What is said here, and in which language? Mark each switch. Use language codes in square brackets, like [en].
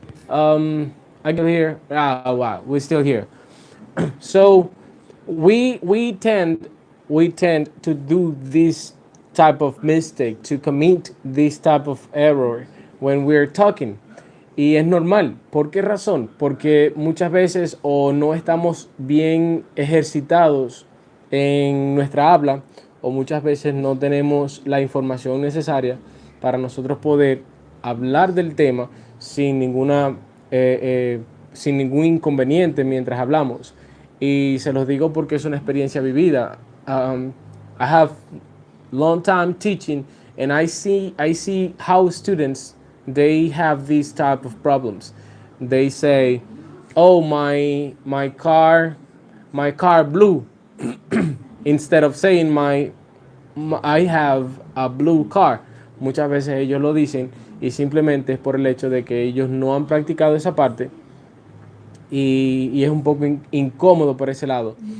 [en] I get here. Ah, wow. We're still here. So we tend to do this type of mistake, to commit this type of error when we're talking. [es] Y es normal. ¿Por qué razón? Porque muchas veces o no estamos bien ejercitados en nuestra habla, o muchas veces no tenemos la información necesaria para nosotros poder hablar del tema sin sin ningún inconveniente mientras hablamos. Y se los digo porque es una experiencia vivida. [en] I have long time teaching, and I see how students, they have these type of problems. They say, "Oh, my car blue," instead of saying I have a blue car. [es] Muchas veces ellos lo dicen y simplemente es por el hecho de que ellos no han practicado esa parte, y es un poco incómodo por ese lado.